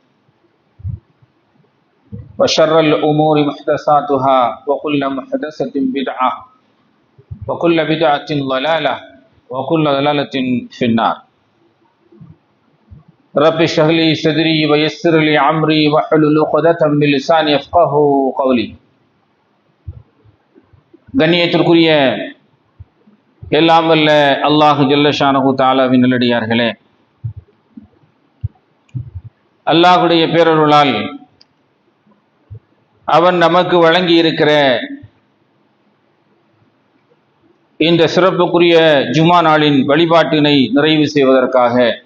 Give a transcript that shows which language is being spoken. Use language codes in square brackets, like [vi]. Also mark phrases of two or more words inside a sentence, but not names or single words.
[ar] وشر الأمور محدثاتها وكل محدثة بدعة وكل بدعة ضلالة وكل ضلالة في النار رب اشرح لي صدري ويسر لي أمري واحلل عقدة من لساني يفقهوا قولي. [ta] கண்ணியத்திற்குரிய எல்லாம் வல்ல அல்லாஹ் [ar] جل شأنه [ta] தஆலாவின் நல்லடியார்களே, அல்லாஹுடைய பேரருளால் அவன் நமக்கு வழங்கி இருக்கிற இந்த சிறப்புக்குரிய ஜுமா நாளின் வழிபாட்டினை நிறைவு செய்வதற்காக